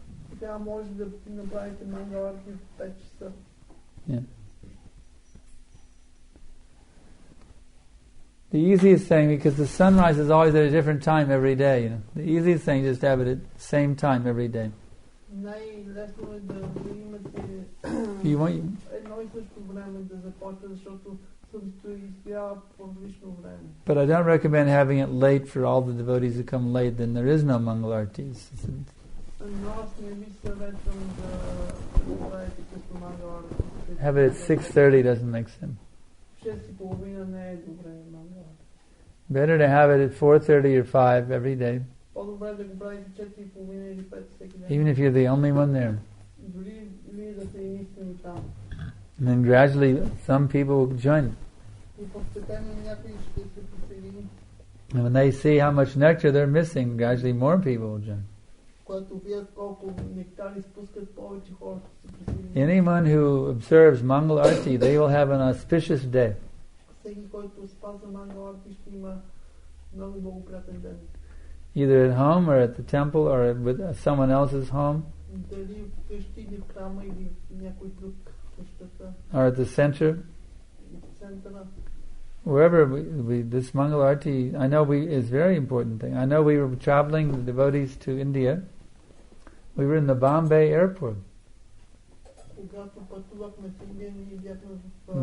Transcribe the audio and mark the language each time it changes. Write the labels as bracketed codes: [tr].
[bg] Сега може да направите мангаларти в 5 часа. [en] Yeah. The easiest thing, because the sunrise is always at a different time every day, you know. The easiest thing is just to have it at the same time every day. [bg] Най-лесно е да имате едно и също време да започне, защото слънцето изгрява по различно време. [en] But I don't recommend having it late for all the devotees who come late, then there is no Mangalartis. [bg] Но аз не ви съветвам да правите късно мангаларти. [en] Have it at 6:30 doesn't make sense. [bg] 6:30 не е добре мангаларти. [en] Better to have it at 4:30 or 5 every day. [bg] По-добре да го правите 4:30 или 5 всеки ден. [en] Even if you're the only one there. [bg] Дори вие да сте единствени там. [en] And then gradually some people will join. [bg] И постепенно някой ще се присъедини. [en] And when they see how much nectar they're missing, gradually more people will join. [bg] Когато видят колко нектар изпускат, повече хора ще се присъединят. [en] Anyone who observes Mangal Arti, they will have an auspicious day. [bg] Всеки, който спазва мангаларти, ще има Много благоприятен ден. [en] Either at home or at the temple or with someone else's home [bg] Дали вкъщи или в храма или в някой друг къщата, [en] or at the center. [bg] в центъра. [en] Wherever this Mangal Arati, I know is very important thing. I know we were traveling, the devotees, to India. We were in the Bombay airport. [bg] Когато пътувахме в Индия, ние бяхме в